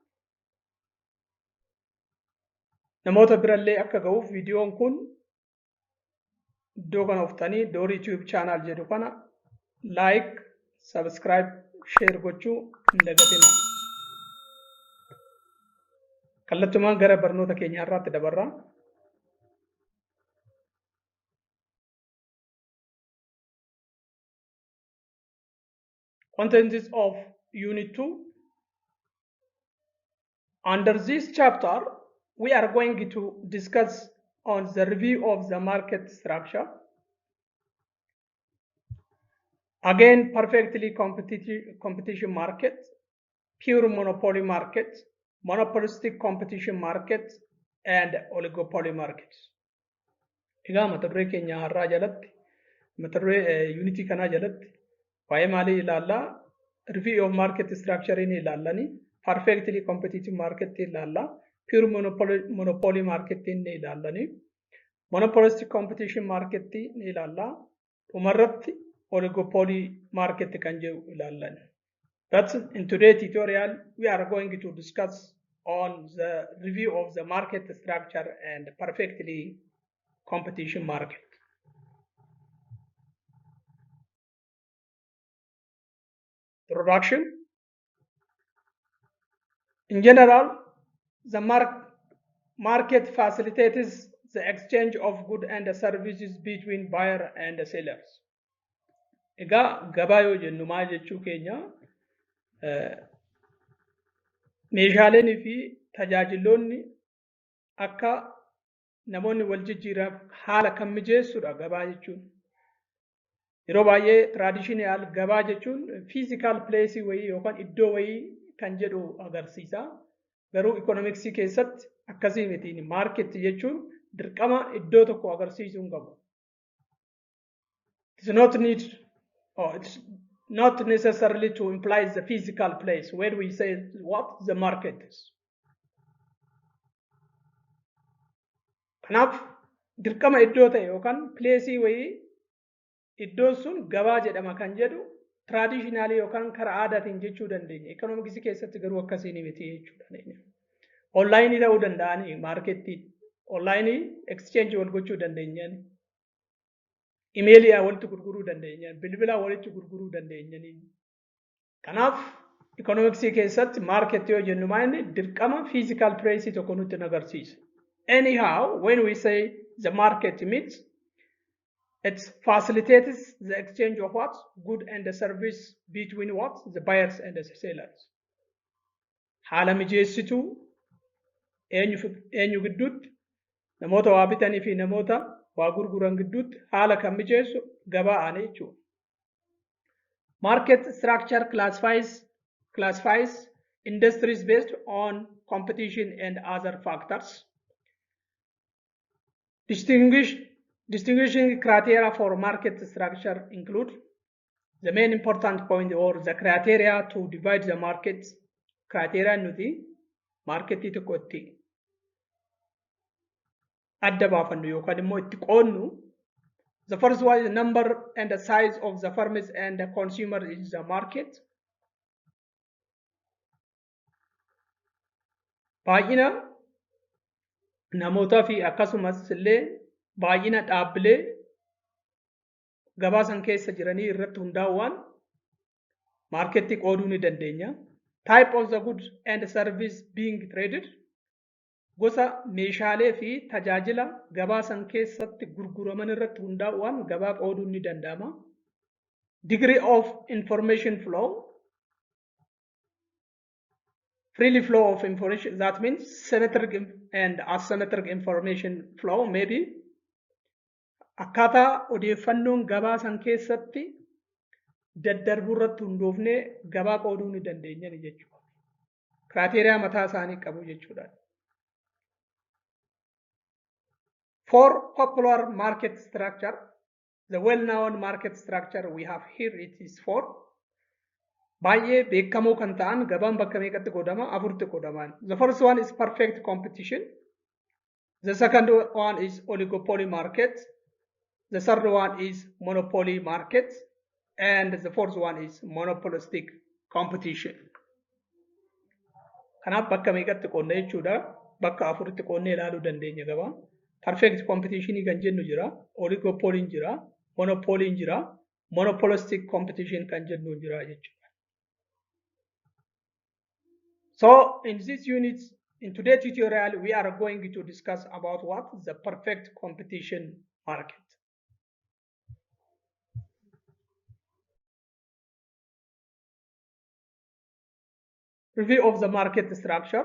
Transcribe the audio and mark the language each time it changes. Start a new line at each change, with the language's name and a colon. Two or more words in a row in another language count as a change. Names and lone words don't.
Oromo: Namoota birallee akka ga'uuf viidiyoon kun iddoo kana dhuftanii Dorii Tube channel jedhu kana
English: like, subscribe, share
Oromo: gochuu hin dagatina. Kallattumaan gara barnoota keenya har'aatti dabarra.
English: Contents of Unit 2. Under this chapter, we are going to discuss on the review of the market structure. Again, perfectly competition market, pure monopoly market, monopolistic competition market, and oligopoly market.
Oromo: Egaa mata-duree keenya har'aa jalatti, mata-duree unity kanaa jalatti waa'ee maalii ilaallaa?
English: Review of market structure
Oromo: ni ilaallani,
English: perfectly competitive market
Oromo: ilaallaa,
English: pure monopoly market
Oromo: ni ilaallani,
English: monopolistic competition market
Oromo: ni ilaallaa, dhumarratti
English: oligopoly market
Oromo: kan jedhu ilaallani.
English: But in today's tutorial, we are going to discuss on the review of the market structure and perfectly competition market. Introduction. In general, the market facilitates the exchange of goods and services between buyer and sellers.
Oromo: Egaa gabaa yoo jennu maal jechuu keenya? Meeshaaleen fi tajaajiloonni akka namoonni wal jijjiiraaf haala kan mijeessudha gabaa jechuun. Yeroo baay'ee traditional gabaa jechuun
English: physical place
Oromo: wayii yookaan iddoo wayii kan jedhu agarsiisa. Garuu economics keessatti akkasii miti. Market jechuun dirqama iddoo tokko agarsiisuu hin qabu.
English: It's not need or it's not necessarily to imply the physical place where we say what the market is.
Oromo: Kanaaf dirqama iddoo ta'e yookaan pileesii wayii iddoon sun gabaa jedhama kan jedhu traditionally yookaan karaa aadaatiin jechuu dandeenya. Economics keessatti garuu akkasiin miti jechuu dandeenya. Online ta'uu danda'anii marketii
English: online exchange
Oromo: wal gochuu dandeenyaan emailii walitti gurguruu dandeenyaan bilbila walitti gurguruu dandeenyaan. Kanaaf economics keessatti market yoo jennu maali dirqama
English: physical price
Oromo: tokko nutti agarsiisa.
English: Anyhow, when we say the market means it facilitates the exchange of what? Good and the service between what? The buyers and the sellers.
Oromo: Haala mijeessitu eenyu gidduutti namoota waa bitanii fi namoota waa gurguran gidduutti haala kan mijeessu gabaa jechuudha.
English: Market structure classifies industries based on competition and other factors. Distinguishing criteria for market structure include the main important point or the criteria to divide the market.
Oromo: Criteria nuti market tokkotti adda baafannu yookaan immoo itti qoonnu.
English: The first one is the number and the size of the farmers and the consumer in the market.
Oromo: Baay'ina namootaa fi akkasumas illee baay'ina dhaabbilee gabaa san keessa jiranii irratti hundaa'uudhaan marketii qooduu ni dandeenya.
English: Type of the goods and service being traded.
Oromo: Gosa meeshaalee fi tajaajila gabaa san keessatti gurguraman irratti hundaa'uudhaan gabaa qooduu ni danda'ama.
English: Degree of information flow. Freely flow of information, that means symmetric and asymmetric information flow, maybe
Oromo: akkaataa odeeffannoon gabaa san keessatti daddarbuu irratti hundoofnee gabaa qooduu ni dandeenya jechuudha. Kiraateriyaa mataa isaanii qabu jechuudha.
English: For popular market structure, the well-known market structure we have here, it is for
Oromo: baay'ee beekamoo kan ta'an gabaan bakka meeqatti qoodama? Afurtti qoodaman.
English: The first one is perfect competition. The second one is oligopoly market. The third one is monopoly market. And the fourth one is monopolistic competition.
Oromo: Kanaaf bakka meeqatti qoodna jechuudha. Bakka afuritti qoodnee ilaaluu dandeenya gabaa.
English: Perfect competition
Oromo: kan jennu jira. Oligopoly jira. Monopoly jira.
English: Monopolistic competition
Oromo: kan jennu jira jechuudha.
English: So in this unit, in today's tutorial, we are going to discuss about what? The perfect competition market. Review of the market structure.